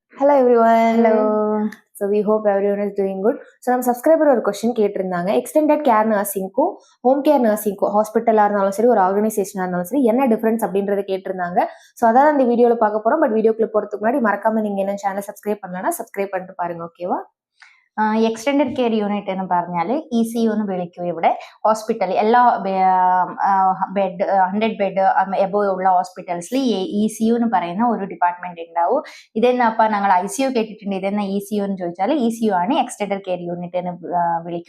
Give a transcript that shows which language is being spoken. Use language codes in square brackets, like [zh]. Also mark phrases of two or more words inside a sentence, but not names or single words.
[en] Hello everyone. Hello. So we hope everyone is doing good. [ta] So நம்ம சப்ஸ்கிரைபர் ஒரு கொஸ்டின் கேட்டிருந்தாங்க. [en] extended care nursingக்கும் home care nursingக்கும் [ta] ஹாஸ்பிட்டலாக இருந்தாலும் சரி ஒரு ஆர்கனைசேஷனாக இருந்தாலும் சரி என்ன டிஃபரன்ஸ் அப்படின்றத கேட்டிருந்தாங்க. ஸோ அதான் அந்த வீடியோவில் பார்க்க போகிறோம். பட் வீடியோக்குள்ள போகிறதுக்கு முன்னாடி மறக்காம நீங்கள் என்ன சேனல் சப்ஸ்கிரைப் பண்ணலன்னா சப்ஸ்கிரைப் பண்ணிட்டு பாருங்க. ஓகேவா? [en] extended care unit [ml] എന്ന് പറഞ്ഞാൽ ECU എന്ന് വിളിക്കും. ഇവിടെ ഹോസ്പിറ്റൽ എല്ലാ ബെഡ് 100 [en] bed above [ml] ഉള്ള ഹോസ്പിറ്റൽസിൽ ECU എന്ന് പറയുന്ന ഒരു ഡിപ്പാർട്ട്മെന്റ് ഉണ്ടാവും. ഇതെന്നപ്പ ഞങ്ങൾ ICU കേട്ടിട്ടുണ്ട്. ഇതെന്ന ECU എന്ന് ചോദിച്ചാൽ ECU ആണ് [en] extended care unit [ml] എന്ന് വിളിക്കും.